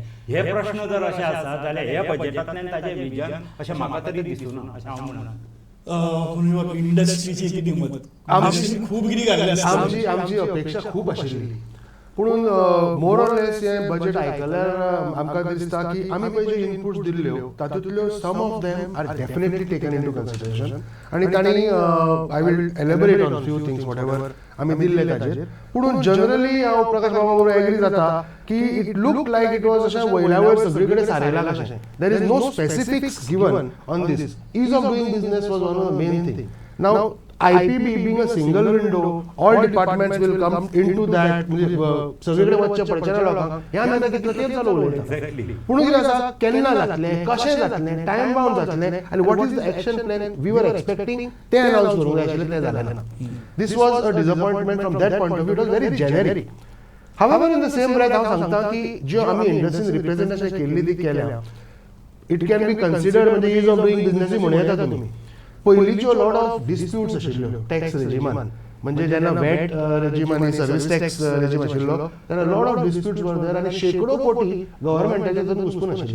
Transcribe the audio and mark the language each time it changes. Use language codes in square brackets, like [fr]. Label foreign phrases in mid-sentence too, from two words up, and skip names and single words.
[kok] हे प्रश्न जर अशे आसात जाल्यार हे बजेटांतल्यान ताजें विजन अशें म्हाका तरी दिसूना अशें हांव म्हणना. इंडस्ट्रीची कितें मत? आमची खूब कितें घातलें, आमची अपेक्षा खूब आशिल्ली, पूण [en] more or less [kok] हें बजेट आयकल्यार आमकां दिसता की आमी पळय जे इनपुट्स दिल्ल्यो तातूंतल्यो [en] some of them are definitely taken into consideration. [kok] आनी तांणी [en] I will elaborate on few things whatever [kok] आमी दिल्ले ताचेर. पूण जनरली हांव प्रकाश बाबा बरोबर एग्री जाता की [en] it look like it was [kok] अशें वयल्या वयर सगळे कडेन सारयलां कशें. [en] There is no specifics given on this. Ease of doing business was one of the main thing. नाव IPB being a single window, all departments will come into that. [kok] सगळीकडे वच्चे पडचे ना लोकांक ह्या आमी आतां कितलो तेंप चालू उलयता. पूण कितें आसा, केन्ना जातलें, कशें जातलें, [en] time bound [kok] जातलें, आनी [en] what is the action plan we were expecting [kok] तें अनाउन्स करूंक जाय आशिल्लें, तें जालें ना. [en] This was a disappointment from that point of view. It was very generic. However in the same breath [kok] हांव सांगता की ज्यो आमी [en] industries representation [kok] केल्ली ती केल्या, [en] it can be considered म्हणजे ease of doing business [kok] म्हणूं येता तुमी. पयलींच्यो [en] lot of disputes [kok] आशिल्ल्यो टॅक्स रेजिमान, म्हणजे जेन्ना [en] VAT regime [kok] आनी [en] service tax regime [kok] आशिल्लो तेन्ना [en] lot of disputes were there [kok] आनी शेकडो कोटी गव्हर्मेंटाचे तातूंत घुसपून आशिल्ले.